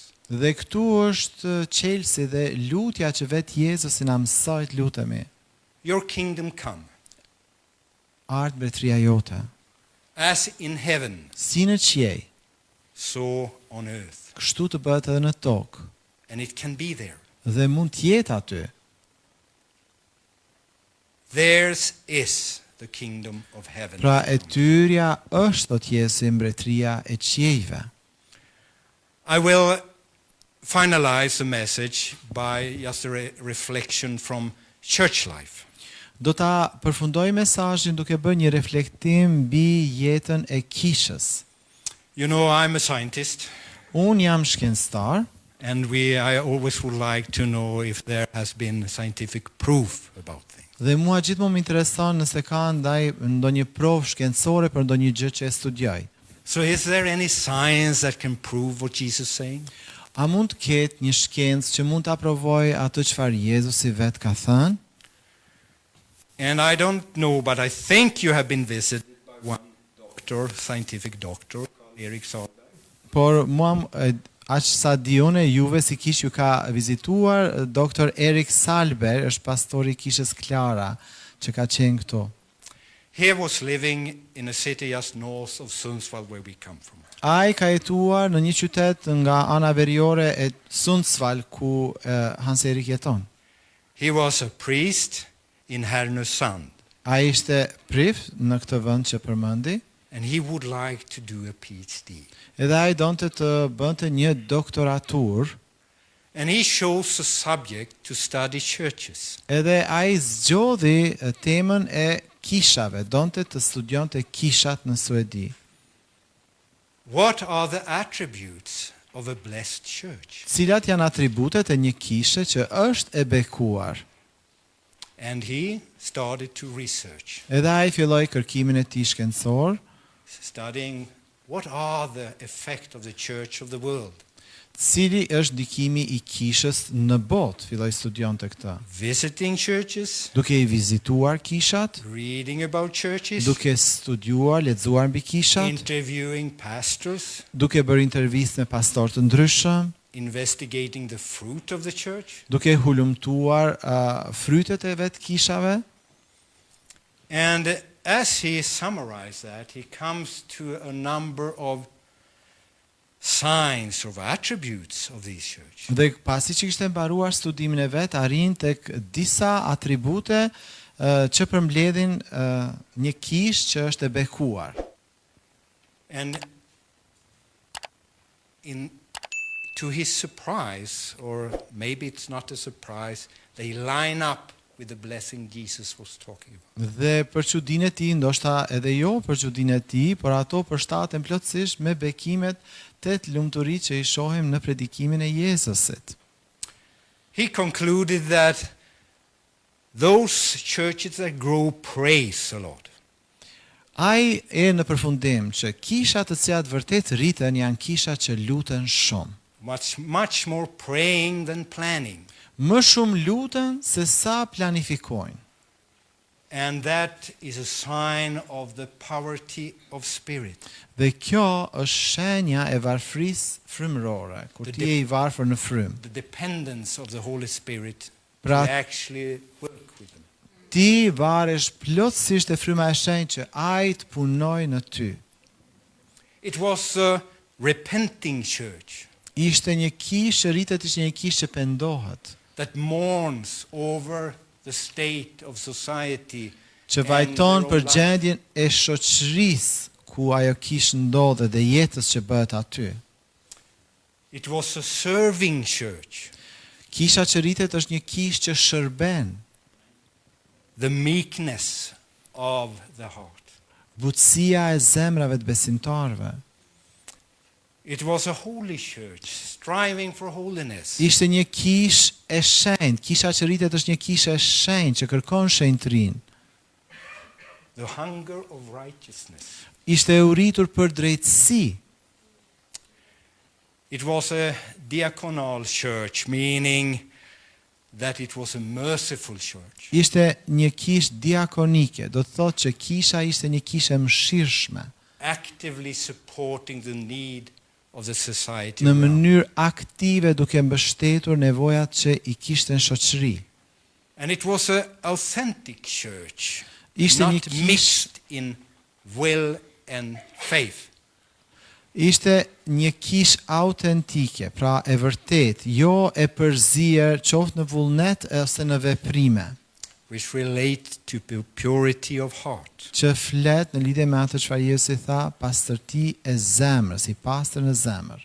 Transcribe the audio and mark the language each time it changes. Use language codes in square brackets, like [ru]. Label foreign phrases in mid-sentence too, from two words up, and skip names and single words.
[sq] Dhe këtu është çelësi dhe lutja që vetë Jezusi na mësoi të lutemi. [en] Your kingdom come. [sq] Ardh mbretëria jote. [en] As in heaven. [sq] Si në qiell. [en] So on earth. [sq] Kështu të bëhet edhe në tokë. [en] And it can be there. [sq] Dhe mund të jetë aty. [en] Theirs is the kingdom of heaven. [sq] Pra e tyrja është thot Jezusi mbretëria e qiejve. [en] I will finalize the message by just a reflection from church life. [sq] Do ta përfundoj mesazhin duke bërë një reflektim mbi jetën e kishës. [en] You know, I'm a scientist, [sq] Unë jam shkencëtar [en] and I always would like to know if there has been scientific proof about things. [sq] dhe mua gjithmonë më intereson nëse ka ndonjë provë shkencore për ndonjë gjë që e studioj. [en] So is there any science that can prove what Jesus is saying? [sq] A mund të ketë një shkencë që mund ta provojë atë çfarë Jezusi vet ka thënë? [en] And I don't know, but I think you have been visited by one doctor, scientific doctor, called Erik Sahlberg. [sq] Por mua aq sa di unë juve si kish ju ka vizituar doktor Erik Sahlberg, është pastori i kishës Klara që ka qenë këtu. [en] He was living in a city just north of Sundsvall where we come from. [sq] Ai ka jetuar në një qytet nga ana veriore e Sundsvall ku Hans Erik jeton. [en] He was a priest in Härnösand, [sq] Ai ishte prif në këtë vend që përmendi, [en] and he would like to do a PhD. [sq] edhe ai donte të bënte një doktoratur, [en] And he chose a subject to study churches. [sq] edhe ai zgjodhi temën e kishave, donte të studionte kishat në Suedi. [en] What are the attributes of a blessed church? [sq] Cilat janë atributet e një kishe që është e bekuar? [en] And he started to research, [sq] Edhe ai filloi kërkimin e tij shkencor, [en] studying what are the effect of the church of the world. [sq] cili është ndikimi i kishës në botë, filloi studionte këtë. [en] Visiting churches, [sq] Duke i vizituar kishat, [en] reading about churches, [sq] duke studiuar, lexuar mbi kishat, [en] interviewing pastors, [sq] duke bërë intervistë me pastorë të ndryshëm, [en] investigating the fruit of the church. [sq] duke hulumtuar frytet e vet kishave. [en] And as he summarized that, he comes to a number of signs of attributes of these churches. [sq] Dhe pasi që kishte mbaruar studimin e vet, arrin tek disa atribute që përmbledhin një kishë që është e bekuar. [en] And to his surprise, or maybe it's not a surprise, they line up with the blessing Jesus was talking about. [sq] Dhe për çudinë e tij, ndoshta edhe jo për çudinë e tij, por ato përshtaten plotësisht me bekimet të lumturi që i shohim në predikimin e Jezusit. [en] He concluded that those churches that grow praise a lot. [sq] Ai e në përfundim që kishat të cilat vërtet rriten janë kisha që luten shumë. [en] Much more praying than planning. [sq] Më shumë luten se sa planifikojnë. [en] And that is a sign of the poverty of spirit. [sq] Dhe kjo është shenja e varfrisë frymërore, kur ti je i varfër në frym. [en] The dependence of the Holy Spirit to [sq] Pra- [en] actually work with them. [sq] Ti varesh plotësisht e fryma e shenjtë që ai të punojë në ty. [en] It was a repenting church [sq] Ishte një kishë, rritet ishte një kishë që pendohet, [en] that mourns over the state of society. [sq] që [en] and [sq] vajton [en] their [sq] për [en] own life. [sq] gjendjen e shoqërisë ku ajo kishë ndodhe dhe jetës që bëhet aty. [en] It was a serving church. [sq] Kisha që rritet është një kishë që shërben, [en] The meekness of the heart. [sq] butësia e zemrave të besimtarëve. [en] It was a holy church, striving for holiness. [sq] Ishte një kishë e shenjtë, kisha që rritet është një kishë e shenjtë që kërkon shenjtërinë. [en] The hunger of righteousness. [sq] Ishte e uritur për drejtësi. [en] It was a diaconal church, meaning that it was a merciful church. [sq] Ishte një kishë diakonike, do të thotë që kisha ishte një kishë e mëshirshme, [en] Actively supporting the need of the society. [sq] në [en] around. [sq] mënyrë aktive duke mbështetur nevojat që i kishte në shoqëri. [en] And it was an authentic church, [sq] Ishte një [en] not [sq] kishë, [en] mixed in will and faith. [sq] ishte një kishë autentike, pra e vërtet, jo e përzier qoftë në vullnet ose në veprime, [en] Which relate to purity of heart. [sq] që flet në lidhje me atë çfarë Jezusi tha, pastërti e zemrës, i pastër në zemër.